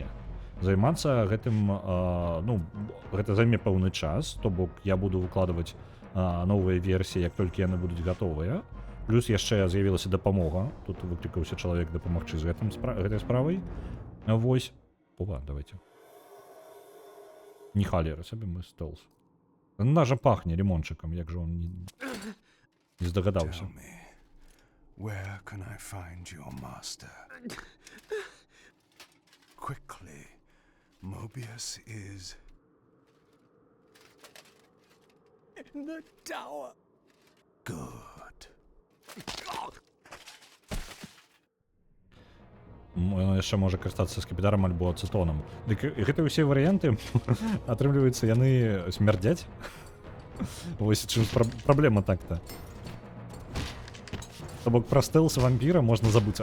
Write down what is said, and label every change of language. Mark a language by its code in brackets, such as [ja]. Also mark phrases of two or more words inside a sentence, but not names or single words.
[be] Займацца гэтым, ну, гэта займе пэўны час, то бок я буду выкладваць новыя версіі, як толькі яны будуць гатовыя. Плюс яшчэ з'явілася дапамога. Тут выклікаўся чалавек дапамагчы з гэтай справай. Вось. Опа, давайте. Не халера сабе, мы стелс. Нажа пахне лимончиком, як же он не здагадаўся. [en] Tell me, where can I find your master? Quickly, Mobius is... In the tower. Good. [be] Яшчэ можа карыстацца скіпідарам альбо ацетонам. Дык гэта ўсе варыянты, атрымліваецца, яны смярдзяць. Вось чым праблема так-то. То бок пра стэлс вампіра можна забыцца.